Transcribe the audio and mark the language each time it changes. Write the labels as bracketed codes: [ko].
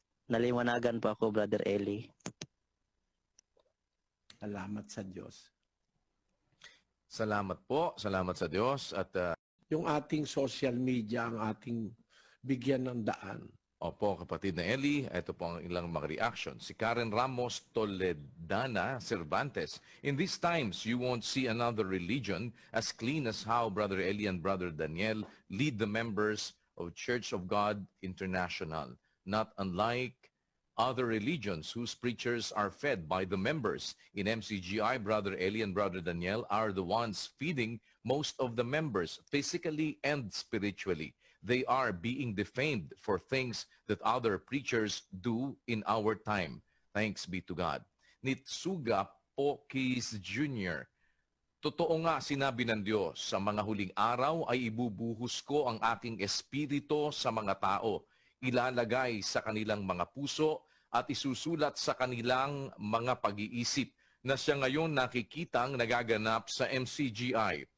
[tl] Naliwanagan po ako, Brother Eli. Salamat sa Diyos. Salamat po. Salamat sa Diyos. At Yung ating social media ang ating bigyan ng daan. opo, kapatid na Eli, ito po ang ilang mga reaction. [en] Si Karen Ramos Toledana Cervantes, in these times, you won't see another religion as clean as how Brother Eli and Brother Daniel lead the members of Church of God International, not unlike other religions whose preachers are fed by the members. In MCGI, Brother Eli and Brother Daniel are the ones feeding most of the members physically and spiritually. They are being defamed for things that other preachers do in our time. Thanks be to God. Nitsuga Pokis Jr. [tl] Totoo nga sinabi ng Diyos, sa mga huling araw ay ibubuhos ko ang aking espiritu sa mga tao. Ilalagay sa kanilang mga puso at isusulat sa kanilang mga pag-iisip na siya ngayon nakikitang nagaganap sa MCGI.